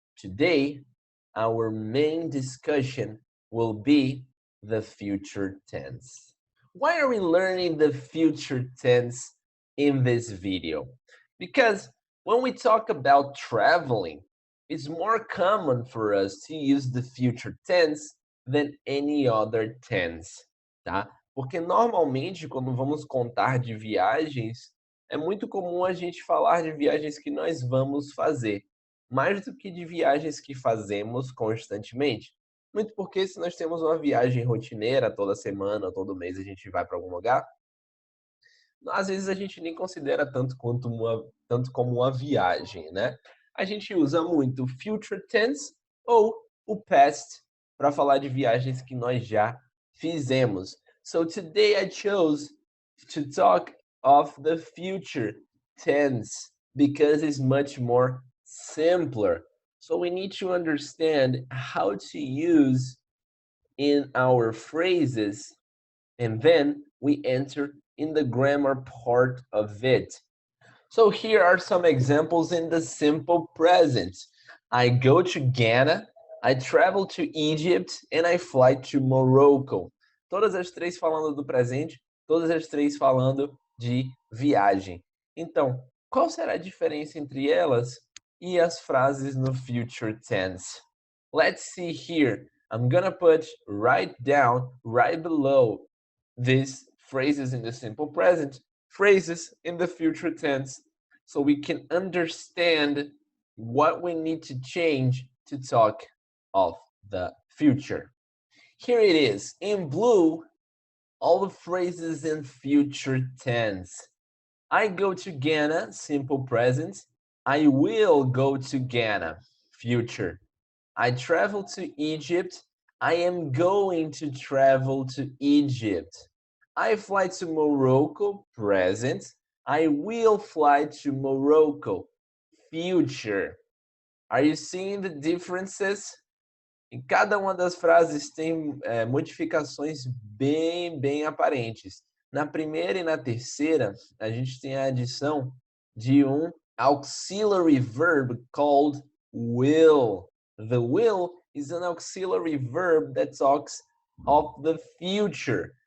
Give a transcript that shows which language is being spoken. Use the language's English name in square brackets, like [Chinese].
[English] Today, our main discussion will be the future tense. Why are we learning the future tense in this video? Because when we talk about traveling, it's more common for us to use the future tense than any other tense, tá? [Portuguese] Porque normalmente, quando vamos contar de viagens, é muito comum a gente falar de viagens que nós vamos fazer, mais do que de viagens que fazemos constantemente. Muito porque se nós temos uma viagem rotineira, toda semana, todo mês a gente vai para algum lugar, às vezes a gente nem considera tanto como uma viagem, né? A gente usa muito o future tense ou o past para falar de viagens que nós já fizemos. [English] So today I chose to talk of the future tense because it's much more simpler. So we need to understand how to use in our phrases, and then we enter in the grammar part of it. So here are some examples in the simple present. I go to Ghana, I travel to Egypt, and I fly to Morocco. [Portuguese] Todas as três falando do presente, todas as três falando de viagem. Então, qual será a diferença entre elas e as frases no future tense? [English] Let's see here. I'm gonna put right down, right below these phrases in the simple present, phrases in the future tense, so we can understand what we need to change to talk of the future. Here it is in blue, all the phrases in future tense. I go to Ghana, simple present. I will go to Ghana, future. I travel to Egypt. I am going to travel to Egypt. I fly to Morocco, present. I will fly to Morocco, future. Are you seeing the differences? [Portuguese] Em cada uma das frases tem modificações bem aparentes. Na primeira e na terceira, a gente tem a adição de um [English] auxiliary verb called will. The will is an auxiliary verb that talks of the future.